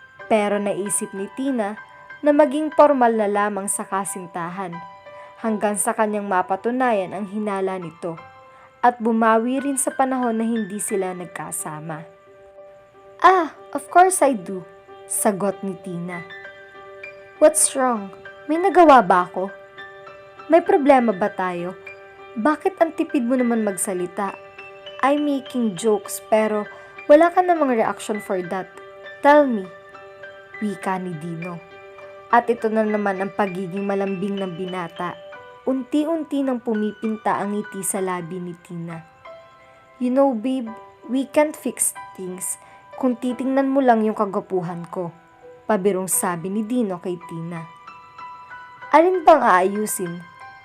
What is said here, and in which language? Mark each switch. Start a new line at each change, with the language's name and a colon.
Filipino: Pero naisip ni Tina na maging formal na lamang sa kasintahan, hanggang sa kanyang mapatunayan ang hinala nito, at bumawi rin sa panahon na hindi sila nagkasama.
English: Of course I do, sagot ni Tina. What's wrong?
Filipino: May nagawa ba ako? May problema ba tayo? Bakit ang tipid mo naman magsalita?
English: I'm making jokes pero wala ka namang reaction for that. Tell me, wika ni Dino.
Filipino: At ito na naman ang pagiging malambing ng binata. Unti-unti nang pumipinta ang ngiti sa labi ni Tina.
English: You know babe, we can't fix things kung titingnan mo lang yung kagwapuhan ko.
Filipino: Pabirong sabi ni Dino kay Tina. Alin bang aayusin?